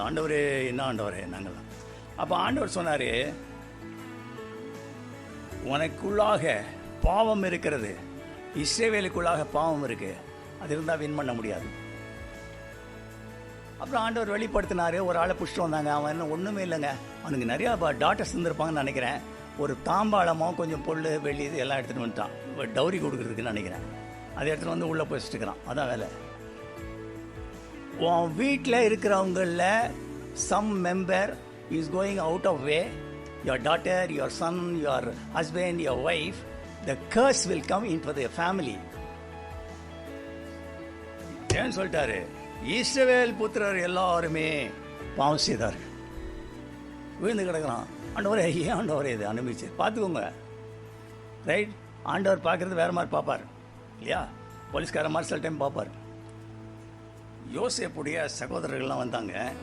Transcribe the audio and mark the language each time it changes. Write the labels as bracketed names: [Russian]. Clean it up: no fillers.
[Tamil] ஆண்டவரே, என்ன ஆண்டவரே நாங்களாம். அப்போ ஆண்டவர் சொன்னார், உனக்குள்ளாக பாவம் இருக்கிறது, இஸ்ரவேலுக்குள்ளாக பாவம் இருக்குது, அது இருந்தால் வின் பண்ண முடியாது. அப்புறம் ஆண்டவர் வெளிப்படுத்தினார். ஒரு ஆளை பிடிச்சிட்டு வந்தாங்க. அவன் என்ன ஒன்றுமே இல்லைங்க, அவனுக்கு நிறையா டாட்டர்ஸ் இருந்திருப்பாங்கன்னு நினைக்கிறேன். ஒரு தாம்பாளமோ கொஞ்சம் பொருள் வெள்ளி இது எல்லாம் எடுத்துகிட்டு வந்துட்டான், டவுரி கொடுக்குறதுக்குன்னு நினைக்கிறேன். அதை எடுத்துகிட்டு வந்து உள்ளே போய் வச்சுட்டுக்கிறான். அதான் வேலை. உன் வீட்டில் இருக்கிறவங்களில் [English] Some member is going out of way, your daughter, your son, your husband, your wife, the curse will come into their family. [Tamil] ஏன் சொல்லிட்டாரு? இஸ்ரவேல் புத்திரர் எல்லாருமே பாவம் செய்தார். விழுந்து கிடக்கிறான். ஆண்டவரே, ஏன் ஆண்டவரே இது அனுபவிச்சு பார்த்துக்கோங்க. ரைட், ஆண்டவர் பார்க்குறது வேறு மாதிரி பார்ப்பார் இல்லையா? போலீஸ்கார மாதிரி சில டைம் பார்ப்பார். யோசேப்புடைய சகோதரர்கள்லாம் வந்தாங்க.